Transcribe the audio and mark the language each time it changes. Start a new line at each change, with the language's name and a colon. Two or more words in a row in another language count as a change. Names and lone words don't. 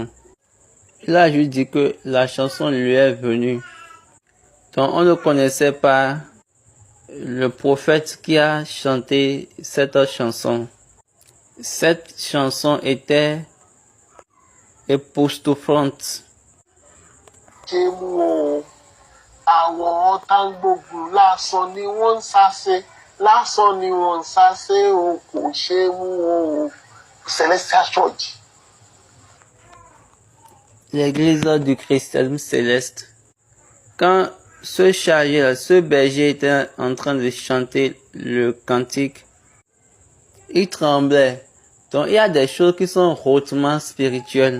French: Il a juste dit que la chanson lui est venue. Donc on ne connaissait pas le prophète qui a chanté cette chanson. Cette chanson était époustouflante.
Yoruba: Àwọn tá ń gbógun lásán ni wọ́n ń sáṣe lásán ni wọ́n ń sáṣe o kò ṣe é mú o.
French: Celestial Church. L'église du christianisme céleste. Quand ce chargé, ce berger était en train de chanter le cantique, il tremblait. Donc il y a des choses qui sont hautement spirituelles.